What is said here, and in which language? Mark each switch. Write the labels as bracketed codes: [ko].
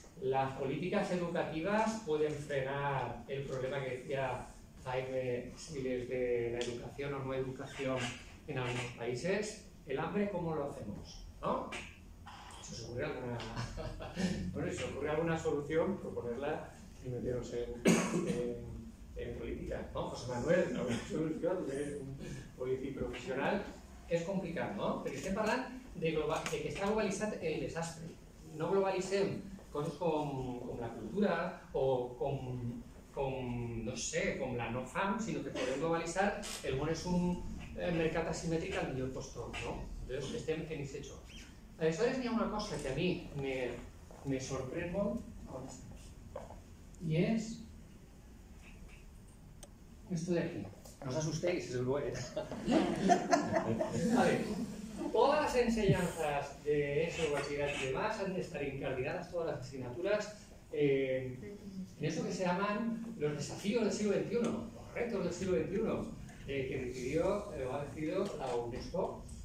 [es] Las políticas educativas pueden frenar el problema que decía Jaime Siles de la educación o no educación en algunos países. El hambre, ¿cómo lo hacemos? ¿No? ¿Se os ocurre alguna, bueno, si os ocurre alguna solución, proponerla y meteros en política, ¿no? José Manuel, una solución de un político profesional [ca] és complicat, [es] no? [ca] Perquè estem parlant de que està globalitzat el desastre. No globalitzem coses com la cultura o no sé, com la no fam, sinó que podem globalitzar el món és un mercat asimètric al millor postor, ¿no? Entonces estem en aquest joc. Aleshores hi ha una cosa que a mi me sorprèn molt i és esto de aquí. [es] No os asustéis, es el bueno. A ver, todas las enseñanzas de eso, bachillerato y demás han de estar incardinadas, todas las asignaturas, en eso que se llaman los desafíos del siglo XXI, los retos del siglo XXI, que ha decidido la UNESCO.